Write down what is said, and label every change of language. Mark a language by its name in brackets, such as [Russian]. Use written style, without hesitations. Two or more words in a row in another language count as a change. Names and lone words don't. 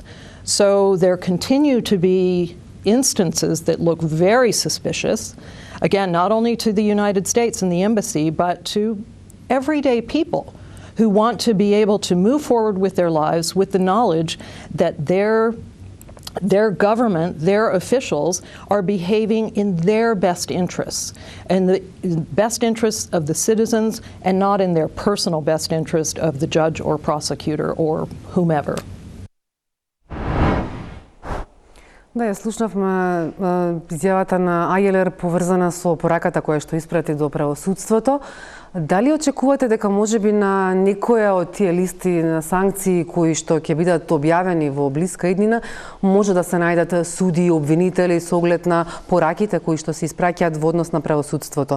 [English] So there continue to be instances that look very suspicious, again, not only to the United States and the embassy, but to everyday people who want to be able to move forward with their lives with the knowledge that their government, their officials are behaving in their best interests, and the best interests of the citizens, and not in their personal best interest of the judge or prosecutor or whomever. [Macedonian] Да, ја слушнавме изјавата на Агелер поврзана со пораката која што испрати до правосудството. Дали очекувате дека можеби на некоја од тие листи на санкции кои што ќе бидат објавени во блиска иднина може да се најдат суди и обвинители со оглед на пораките кои што се испраќаат во однос на правосудството?